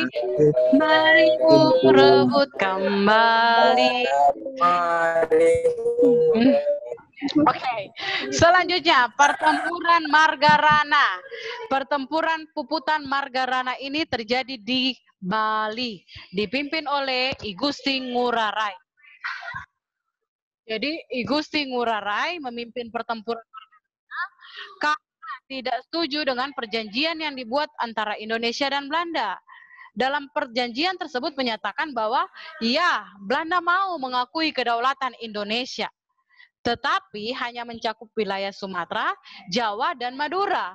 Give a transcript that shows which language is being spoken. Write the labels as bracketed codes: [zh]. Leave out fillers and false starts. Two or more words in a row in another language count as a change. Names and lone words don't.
[id] Mari rebut kembali. Oke, selanjutnya pertempuran Margarana. Pertempuran Puputan Margarana ini terjadi di Bali, dipimpin oleh I Gusti Ngurah Rai. Jadi I Gusti Ngurah Rai memimpin pertempuran Margarana karena tidak setuju dengan perjanjian yang dibuat antara Indonesia dan Belanda. Dalam perjanjian tersebut menyatakan bahwa ya, Belanda mau mengakui kedaulatan Indonesia, tetapi hanya mencakup wilayah Sumatera, Jawa, dan Madura.